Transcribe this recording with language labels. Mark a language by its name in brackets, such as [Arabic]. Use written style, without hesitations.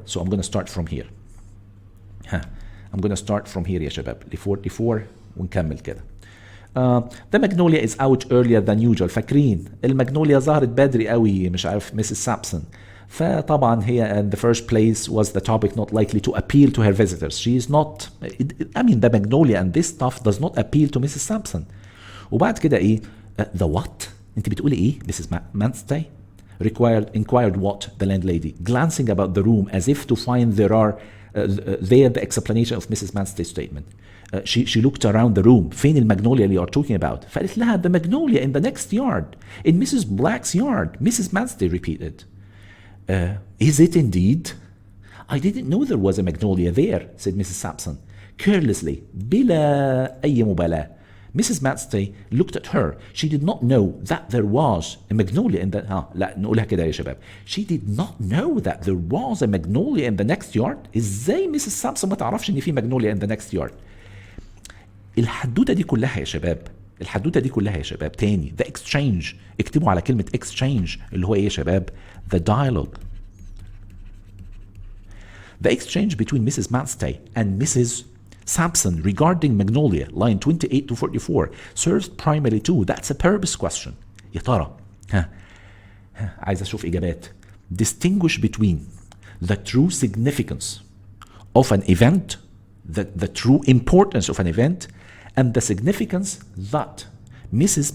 [English] So I'm going to start from here. I'm going to start from here [Arabic] يا شباب ل 44 ونكمل كده. [English] The magnolia is out earlier than usual. [Arabic] فاكرين المagnolia ظهرت بدري قوي، مش عارف Mrs. [English] Sampson. [Arabic] فطبعا هي [English] in the first place was the topic not likely to appeal to her visitors. She is not, I mean the magnolia and this stuff does not appeal to Mrs. Sampson. [Arabic] وبعد كده ايه؟ [English] The what? [Arabic] انت بتقولي ايه Mrs. [English] Manstey? Inquired what? The landlady, glancing about the room as if to find there the explanation of Mrs. Manstey's statement. She looked around the room. [Arabic] فين المagnolia اللي [English] you're talking about? [Arabic] فقالت لها [English] the magnolia in the next yard, in Mrs. Black's yard. Mrs. Manstey repeated. Is it indeed? I didn't know there was a magnolia there, said Mrs. Sampson, carelessly, [Arabic] بلا أي مبالاة. [English] Mrs. Manstey looked at her. She did not know that there was a magnolia in the... [Arabic] لا نقولها كده يا شباب. [English] She did not know that there was a magnolia in the next yard. [Arabic] إزاي Mrs. Sampson ما تعرفش إن في magnolia [English] in the next yard؟ [Arabic] الحدوتة دي كلها يا شباب. الحدوتة دي كلها يا شباب تاني. [English] The exchange. [Arabic] اكتبوا على كلمة exchange اللي هو إيه يا شباب؟ [English] The dialogue. The exchange between Mrs. Manstey and Mrs. Sampson regarding Magnolia, line 28 to 44, serves primarily to, that's a purpose question. [Arabic] يا ترى عايز أشوف إجابات. [English] Distinguish between the true significance of an event, the true importance of an event, and the significance that Mrs.